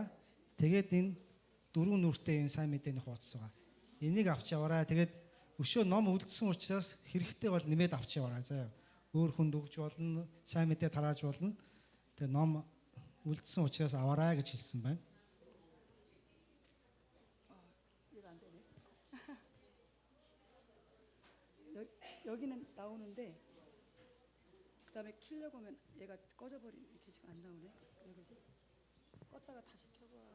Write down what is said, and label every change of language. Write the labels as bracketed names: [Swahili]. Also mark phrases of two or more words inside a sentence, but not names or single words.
[Mongolian] Тэгээд энэ 4 нүртэй энэ сайн мэдээний хуудас байгаа. Энийг авч яваарай. Тэгээд өшөө ном үлдсэн учраас хэрэгтэй бол нэмээд авч яваарай заяа. Өөр хүнд өгж болно, сайн мэдээ тарааж болно. Тэгээд ном үлдсэн учраас аваарай гэж хэлсэн байна. [Korean] 여기는 나오는데 그다음에 키려고 하면 얘가 꺼져버리네. 이렇게 지금 안 나오네. 왜 그러지? 껐다가 다시 켜봐.